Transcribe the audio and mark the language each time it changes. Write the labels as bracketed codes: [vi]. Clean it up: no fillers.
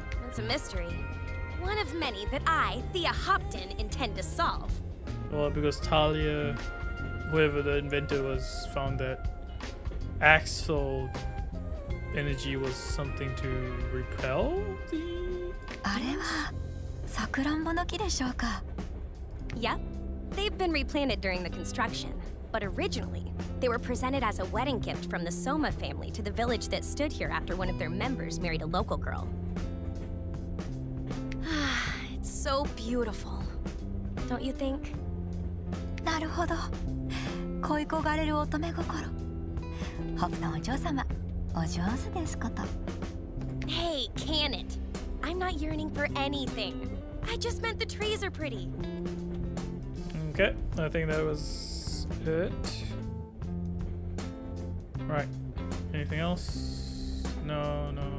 [en] It's a mystery. One of many that I, Thea Hopton, intend to solve. Well, because Talia, whoever the inventor was, found that Axel energy was something to repel the... [ja] あれはさくらんぼの木でしょうか。 [en] Yep. They've been replanted during the construction. But originally, they were presented as a wedding gift from the Soma family to the village that stood here after one of their members married a local girl. It's so beautiful. Don't you think? [ja] なるほど。恋焦がれる乙女心。ホプのお嬢様、お上手ですこと。 [en] Hey, can it? I'm not yearning for anything. I just meant the trees are pretty. Okay, I think that was it. Right. Anything else? No.